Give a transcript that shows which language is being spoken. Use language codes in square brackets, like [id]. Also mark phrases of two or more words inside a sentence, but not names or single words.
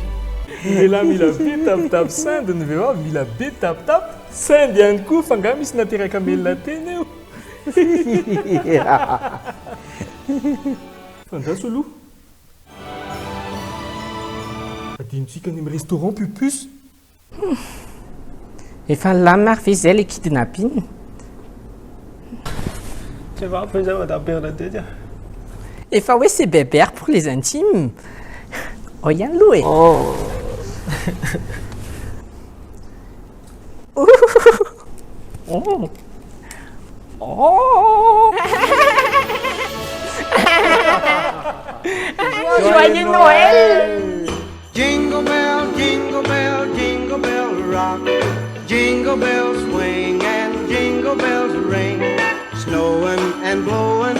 [mg] Mila be tapitapy sandy ny vehivavy mila be tapitapy sandy ihany koa fa nga misy nateraka melona teny eo. Fandraso aloha. Adinontsika ny amin'ny restaurant pupus. Efa lamina ary ve izay le kidnapping? [fr] Tu vas appeler Madame Bernadette. [mg] Efa hoe [fr] c'est bébert pour les intimes. Oh, il y a un loué. Oh. Oh. Oh. Joyeux Noël. [en] Jingle bell, jingle bell, jingle bell rock. Jingle bells swing and jingle bells ring. Snowing and blowing.